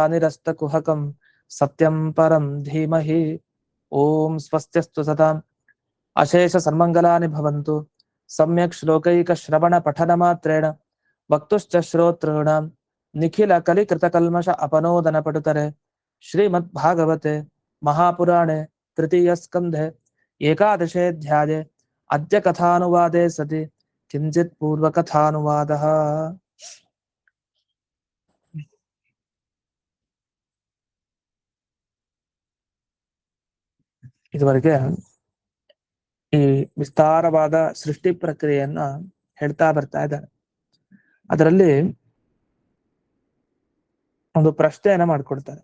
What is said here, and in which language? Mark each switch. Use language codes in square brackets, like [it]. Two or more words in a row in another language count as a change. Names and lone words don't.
[sa] निरस्तकुहकं सत्यं परं धीमहि ॐ स्वस्त्यस्तु सदाम् अशेषसन्मङ्गलानि भवन्तु सम्यक् श्लोकैकश्रवणपठनमात्रेण वक्तुश्च श्रोतॄणां निखिलकलिकृतकल्मष अपनोदनपटुतरे श्रीमद्भागवते महापुराणे तृतीयस्कन्धे एकादशेऽध्याये अद्य कथानुवादे सति किञ्चित् पूर्वकथानुवादः। [kn] ಇದುವರೆಗೆ ಈ ವಿಸ್ತಾರವಾದ ಸೃಷ್ಟಿ ಪ್ರಕ್ರಿಯೆಯನ್ನ ಹೇಳ್ತಾ ಬರ್ತಾ ಇದ್ದಾರೆ. ಅದರಲ್ಲಿ ಒಂದು ಪ್ರಶ್ನೆಯನ್ನ ಮಾಡ್ಕೊಡ್ತಾರೆ.